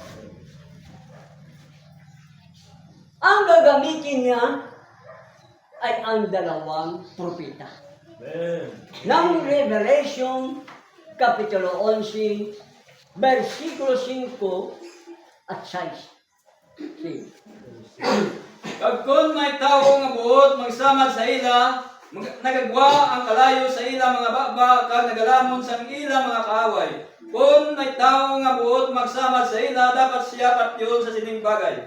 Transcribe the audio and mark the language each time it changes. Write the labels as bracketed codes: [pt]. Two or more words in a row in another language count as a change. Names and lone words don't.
[tl] Ang gagamitin niya ay ang dalawang propeta. Amen. Ng Revelation, Kapitulo 11, versikulo 5 at 6. [hil] Kag kun may tawo nga buot magsamad sa ila, nagagwa ang kalayo sa ila mga baba kag nagalamon sa ila mga kaaway. Kun may tawo nga buot magsamad sa ila, dapat siya patyon sa sining bagay.